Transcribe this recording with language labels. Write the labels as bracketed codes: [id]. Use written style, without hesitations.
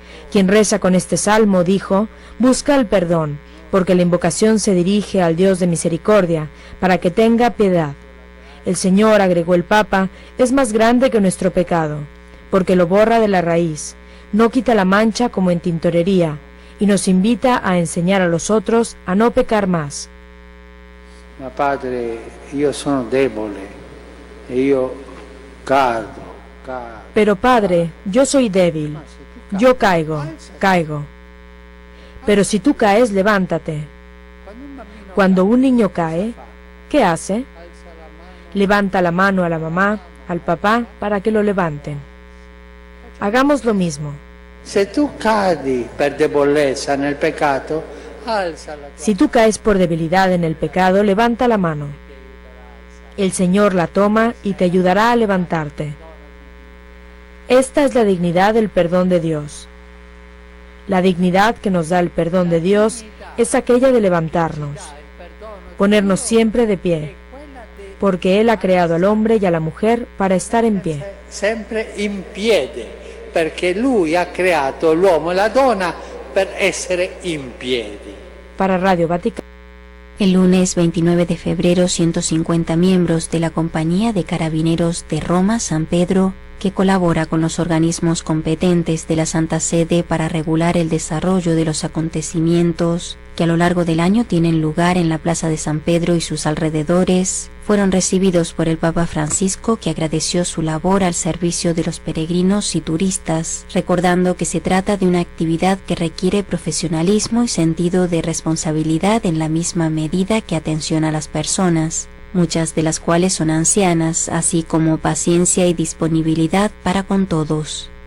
[es] Quien reza con este salmo, dijo, busca el perdón, porque la invocación se dirige al Dios de misericordia, para que tenga piedad. El Señor, agregó el Papa, es más grande que nuestro pecado, porque lo borra de la raíz, no quita la mancha como en tintorería, y nos invita a enseñar a los otros a no pecar más. [it] Ma Padre, io sono debole, e io cado. [es] Pero Padre, yo soy débil, yo caigo. Pero si tú caes, levántate. Cuando un niño cae, ¿qué hace? Levanta la mano a la mamá, al papá, para que lo levanten. Hagamos lo mismo. Si tú [it] cadi per debolezza nel peccato, [es] si tú caes por debilidad en el pecado, levanta la mano. El Señor la toma y te ayudará a levantarte. Esta es la dignidad del perdón de Dios. La dignidad que nos da el perdón de Dios es aquella de levantarnos, ponernos siempre de pie, porque Él ha creado al hombre y a la mujer para estar en pie. [it] Sempre in piedi, perché Lui ha creato l'uomo e la donna per essere in piedi. [es] Para Radio Vaticano. El lunes 29 de febrero, 150 miembros de la Compañía de Carabineros de Roma San Pedro, que colabora con los organismos competentes de la Santa Sede para regular el desarrollo de los acontecimientos que a lo largo del año tienen lugar en la Plaza de San Pedro y sus alrededores, fueron recibidos por el Papa Francisco, que agradeció su labor al servicio de los peregrinos y turistas, recordando que se trata de una actividad que requiere profesionalismo y sentido de responsabilidad en la misma medida que atención a las personas, muchas de las cuales son ancianas, así como paciencia y disponibilidad para con todos.